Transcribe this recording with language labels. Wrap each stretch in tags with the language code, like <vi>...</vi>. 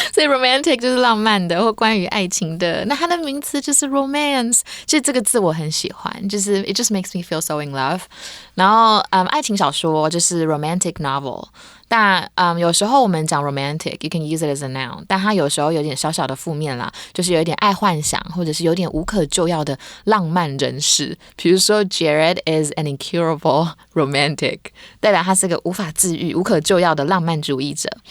<zh>所以 romantic 就是浪漫的或关于爱情的，那它的名词就是 romance。其实这个字我很喜欢，就是</zh> <en>it just makes me feel so in love。</en> <zh>然后爱情小说就是 romantic novel。但有时候我们讲 romantic,</zh> <en>you can use it as a noun,</en> <zh>但它有时候有点小小的负面啦，就是有一点爱幻想，或者是有点无可救药的浪漫人士。比如说</zh> <en>Jared is an incurable romantic,</en> <zh>代表他是个无法治愈、无可救药的浪漫主义者。</zh>